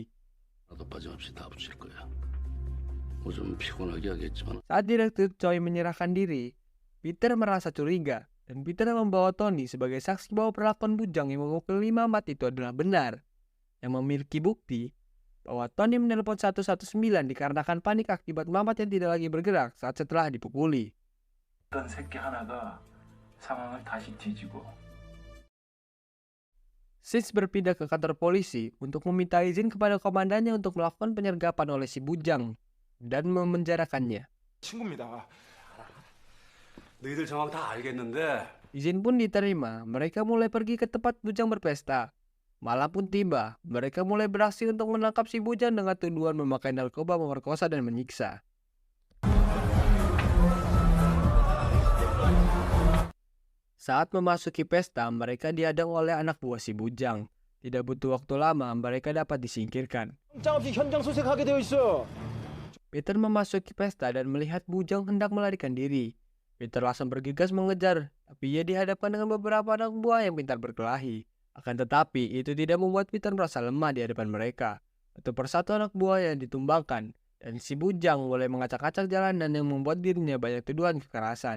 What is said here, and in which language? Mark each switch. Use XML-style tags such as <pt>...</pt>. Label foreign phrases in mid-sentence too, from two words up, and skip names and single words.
<ko>나도 빠짐없이 다 붙일 거야. 뭐 좀 피곤하게 하겠지만</ko> <id>Saat Direktur Choi menyerahkan diri, Peter merasa curiga dan Peter membawa Tony sebagai saksi bahwa perlakuan Bujang yang memukuli Mamat itu adalah benar, yang memiliki bukti bahwa Tony menelpon 119 dikarenakan panik akibat Mamat yang tidak lagi bergerak saat setelah dipukuli.</id> <ko>어떤 새끼 하나가 상황을 다시 뒤지고</ko> <id>Sins berpindah ke kantor polisi untuk meminta izin kepada komandannya untuk melakukan penyergapan oleh si Bujang dan memenjarakannya.</id> <ko>친구입니다. 너희들 정황 다 알겠는데</ko> <id>Izin pun diterima, mereka mulai pergi ke tempat Bujang berpesta. Malam pun tiba, mereka mulai beraksi untuk menangkap si Bujang dengan tuduhan memakai narkoba, memerkosa, dan menyiksa. Saat memasuki pesta, mereka dihadang oleh anak buah si Bujang. Tidak butuh waktu lama, mereka dapat disingkirkan.</id> <ko>장 없이 현장 소색하게 되어 있어.</ko> <id>Peter memasuki pesta dan melihat Bujang hendak melarikan diri. Peter langsung bergegas mengejar, tapi ia dihadapkan dengan beberapa anak buah yang pintar berkelahi. Akan tetapi, itu tidak membuat Peter merasa lemah di hadapan mereka. Satu persatu anak buah yang ditumbangkan, dan si Bujang mulai mengacak-acak jalanan yang membuat dirinya banyak tuduhan kekerasan.</id>